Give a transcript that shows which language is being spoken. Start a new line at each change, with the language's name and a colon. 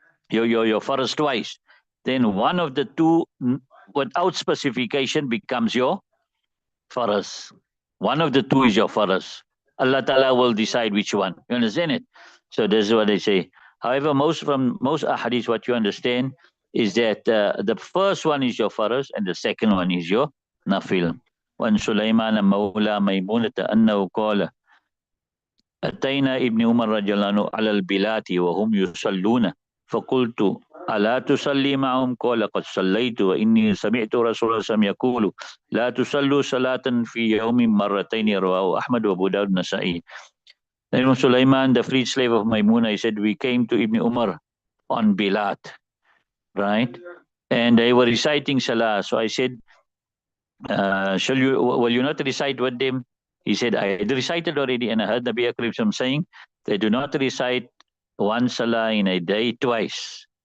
English: Your faraz twice, then one of the two without specification becomes your faraz. One of the two is your faraz. Allah Ta'ala will decide which one. You understand it? So this is what they say. However, most ahadith, what you understand is that the first one is your faraz and the second one is your nafil.
Arabic: وعن سليمان مولى ميمونة أنه قال أتينا ابن عمر رضي الله عنه على البلاد وهم يصلون فقلت ألا تصلي معهم؟ قال قد صليت وإني سمعت رسول الله صلى الله عليه وسلم يقول لا تصلوا صلاة في يوم مرتين. رواه أحمد وأبو داود النسائي.
English: Then Sulaiman, the freed slave of Maimuna, he said, we came to Ibn Umar on Bilat, right? And they were reciting Salah. So I said, will you not recite with them? He said, I had recited already, and I heard Nabi Akram saying, they do not recite one Salah in a day twice.